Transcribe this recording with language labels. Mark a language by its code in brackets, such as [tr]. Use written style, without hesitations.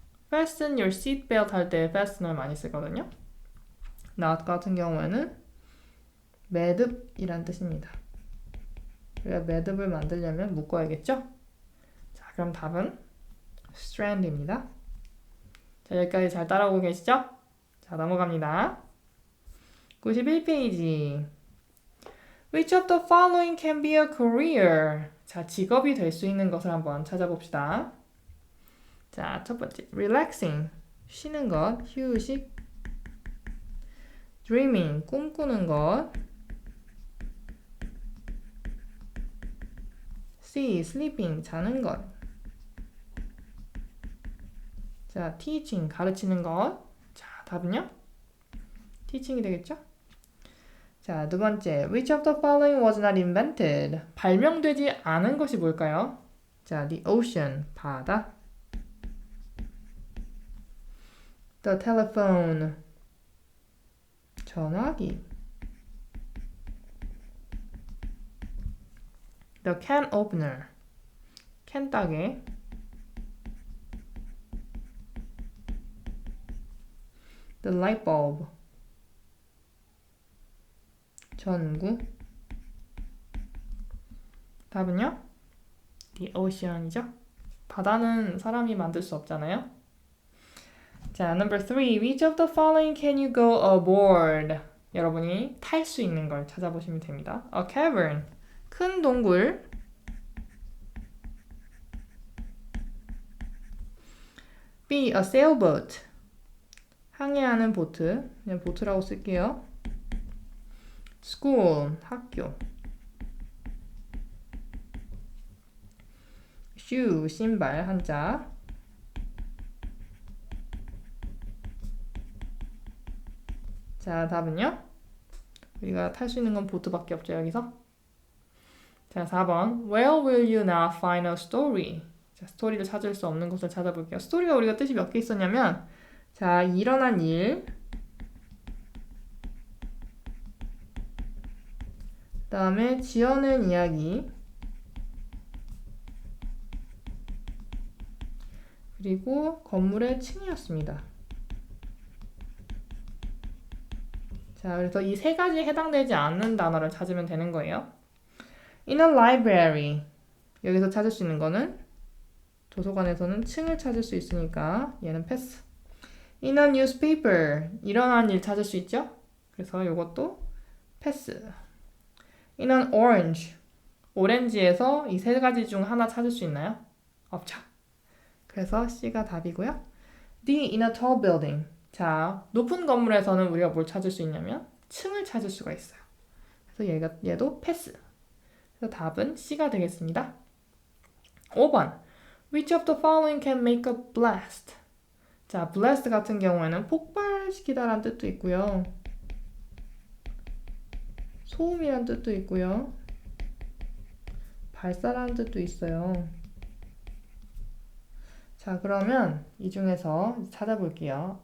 [ko] fasten your seat belt 할 때 fasten을 많이 쓰거든요. 나 같은 경우에는 매듭이란 뜻입니다. 우리가 매듭을 만들려면 묶어야겠죠? 자, 그럼 답은 strand입니다. 자, 여기까지 잘 따라오고 계시죠? 자, 넘어갑니다. 91페이지. [en] Which of the following can be a career? [ko] 자, 직업이 될 수 있는 것을 한번 찾아봅시다. 자, 첫 번째, relaxing, 쉬는 것, 휴식. dreaming, 꿈꾸는 것. see, sleeping, 자는 것. 자, teaching, 가르치는 것. 자, 답은요? teaching이 되겠죠? 자, 두 번째, [en] which of the following was not invented? [ko] 발명되지 않은 것이 뭘까요? 자, [en] the ocean, [ko] 바다. [en] the telephone, 전화기. the can opener, 캔 따개. the light bulb, 전구. [ko] 답은요? [en] the ocean이죠. [ko] 바다는 사람이 만들 수 없잖아요. [en] 자, number 3. Which of the following can you go aboard? [ko] 여러분이 탈 수 있는 걸 찾아보시면 됩니다. [en] A cavern, [ko] 큰 동굴. [en] B. A sailboat, [ko] 항해하는 보트. 그냥 보트라고 쓸게요. school, 학교. shoe, 신발, 한자. 자, 답은요? 우리가 탈 수 있는 건 보트밖에 없죠, 여기서. 자, 4번. [en] Where will you now find a story? [ko] 자, 스토리를 찾을 수 없는 곳을 찾아볼게요. 스토리가 우리가 뜻이 몇 개 있었냐면, 자, 일어난 일, 그 다음에 지어낸 이야기, 그리고 건물의 층이었습니다. 자, 그래서 이 세 가지에 해당되지 않는 단어를 찾으면 되는 거예요. [en] In a library, [ko] 여기서 찾을 수 있는 거는 도서관에서는 층을 찾을 수 있으니까 얘는 패스. [en] In a newspaper, [ko] 일어난 일 찾을 수 있죠? 그래서 이것도 패스. [en] In an orange, [ko] 오렌지에서 이 세 가지 중 하나 찾을 수 있나요? 없죠. 그래서 C가 답이고요. D. [en] In a tall building, [ko] 자, 높은 건물에서는 우리가 뭘 찾을 수 있냐면 층을 찾을 수가 있어요. 그래서 얘도 패스. 그래서 답은 C가 되겠습니다. 5번. [en] Which of the following can make a blast? [ko] 자, blast 같은 경우에는 폭발시키다라는 뜻도 있고요. 소음이란 뜻도 있고요. 발사라는 뜻도 있어요. 자, 그러면 이 중에서 찾아볼게요.